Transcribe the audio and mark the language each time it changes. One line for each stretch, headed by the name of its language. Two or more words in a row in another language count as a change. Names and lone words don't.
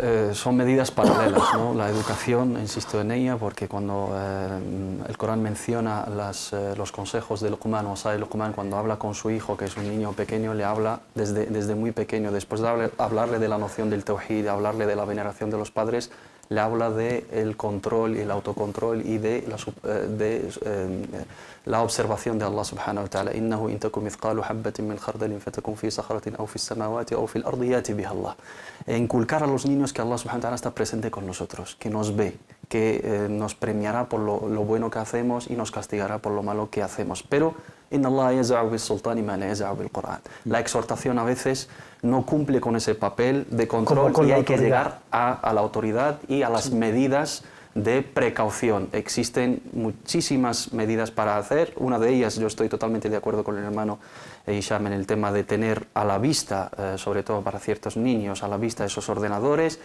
Spanish: Son medidas paralelas, ¿no? La educación, insisto en ella, porque cuando el Corán menciona los consejos de Luqman, Luqman, cuando habla con su hijo, que es un niño pequeño, le habla desde muy pequeño, después de hablarle de la noción del tawhid, de hablarle de la veneración de los padres, le habla del control y el autocontrol y de la observación de Allah
Arabic: سبحانه وتعالى. إنها إن تك مثقال حبة من خردل فتكن في صخرة أو في السماوات أو في الأرض يأت بها الله.
Spanish: Inculcar a los niños que Allah
Arabic: سبحانه وتعالى
Spanish: está presente con nosotros, que nos ve, que nos premiará por lo bueno que hacemos y nos castigará por lo malo que hacemos.
Arabic: Pero إن الله يزع بالسلطان ما لا يزع بالقرآن.
Spanish: La exhortación a veces no cumple con ese papel de control y hay que llegar a la autoridad y a las medidas de precaución. Existen muchísimas medidas para hacer. Una de ellas, yo estoy totalmente de acuerdo con el hermano Hisham en el tema de tener a la vista, sobre todo para ciertos niños, a la vista esos ordenadores.